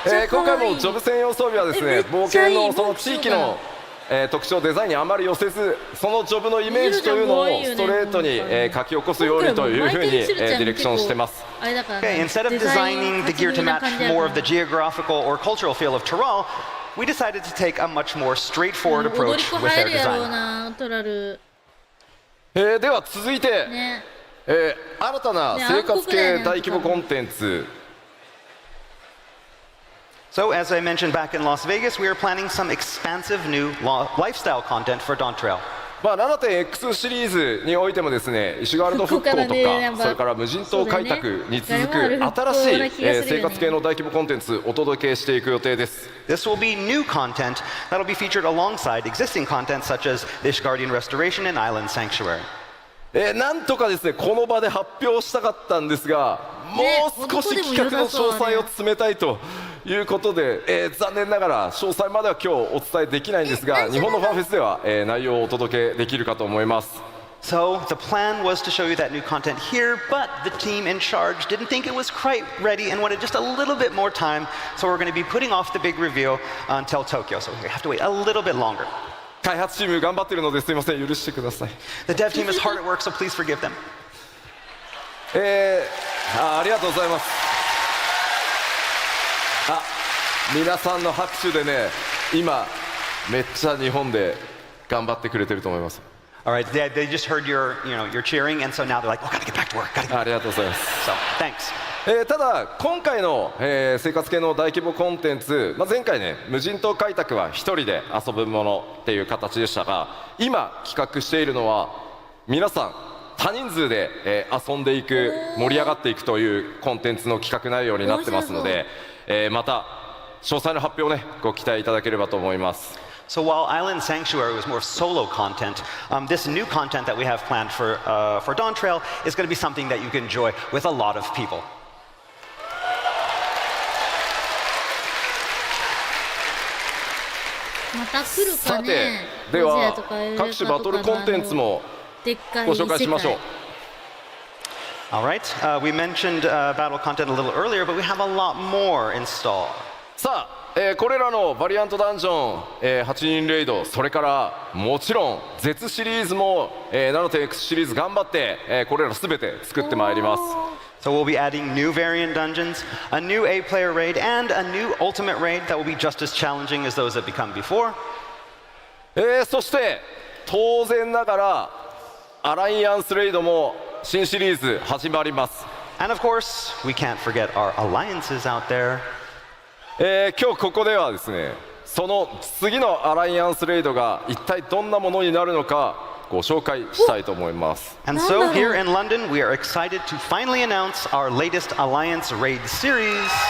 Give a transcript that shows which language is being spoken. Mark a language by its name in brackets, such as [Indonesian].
[Japanese] 今回もジョブ専用装備はですね、冒険のその地域の特徴デザインにあまり寄せず、そのジョブのイメージというのをストレートに書き起こすようにというふうにディレクションしてます。 [English] Okay, instead of designing the gear to match more of the geographical or cultural feel of Tyrol, we decided to take a much more straightforward approach with their design. [Japanese] では続いて、新たな生活系大規模コンテンツ。 [English] So, as I mentioned back in Las Vegas, we are planning some expansive new lifestyle content for Dawn Trail. [Japanese] まあ、7.X シリーズにおいてもですね、石ワールド復興とか、それから無人島開拓に続く新しい生活系の大規模コンテンツお届けしていく予定です。 [English] This will be new content that will be featured alongside existing content such as the Ishgardian Restoration and Island Sanctuary. [Japanese] なんとかですね、この場で発表したかったんですが、もう少し企画の詳細を詰めたいということで、残念ながら詳細までは今日お伝えできないんですが、日本のファンフェスでは、内容をお届けできるかと思います。 [English] So the plan was to show you that new content here, but the team in charge didn't think it was quite ready and wanted just a little bit more time. So we're going to be putting off the big reveal until Tokyo. So we have to wait a little bit longer. [Japanese] 開発チーム頑張ってるのですいません、許してください。 [English] The dev team is hard at work, so please forgive them. [Japanese] ありがとうございます。皆さんの拍手でね、今めっちゃ日本で頑張ってくれてると思います。 [English] All right, they just heard your cheering, and so now they're like, "Oh, gotta get back to work." [Japanese] ありがとうございます。 [English] So thanks. [Japanese] ただ今回の、生活系の大規模コンテンツ、前回ね無人島開拓は一人で遊ぶものっていう形でしたが、今企画しているのは皆さん多人数で、遊んでいく盛り上がっていくというコンテンツの企画内容になってますので、また詳細の発表をねご期待いただければと思います。 [English] So while Island Sanctuary was more solo content, this new content that we have planned for Dawn Trail is going to be something that you can enjoy with a lot of people. [Japanese] また来るかさてね。では各種バトルコンテンツもご紹介しましょう。 [English] All right, we mentioned battle content a little earlier, but we have a lot more installed. [Japanese] さあ、これらのバリアントダンジョン、8人レイド、それからもちろん Z シリーズも、7.X シリーズ頑張って、これらすべて作ってまいります。 [English] So we'll be adding new variant dungeons, a new A-player raid, and a new ultimate raid that will be just as challenging as those that become before. [Japanese] そして当然ながらアライアンスレイドも新シリーズ始まります。 [English] And of course, we can't forget our alliances out there. [Japanese] 今日ここではですね、その次のアライアンスレイドが一体どんなものになるのかご紹介したいと思います。 [English] And so here in London, we are excited to finally announce our latest Alliance Raid series.